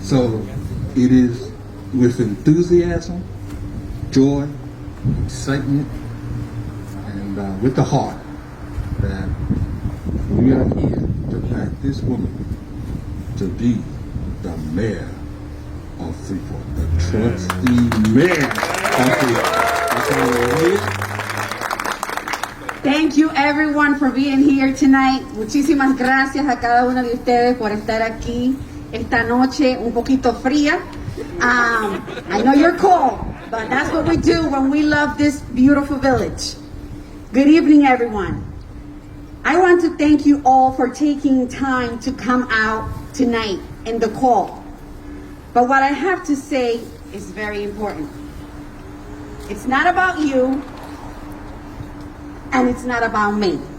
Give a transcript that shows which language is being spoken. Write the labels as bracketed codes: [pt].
[en] So it is with enthusiasm, joy, excitement, and with the heart that we are here to back this woman to be the mayor of Freeport, the trustee mayor of Freeport. That's why we're here. Thank you everyone for being here tonight. [es] Muchísimas gracias a cada uno de ustedes por estar aquí esta noche un poquito fría. [en] I know you're cold, but that's what we do when we love this beautiful village. Good evening, everyone. I want to thank you all for taking time to come out tonight in the call. But what I have to say is very important. It's not about you, and it's not about me.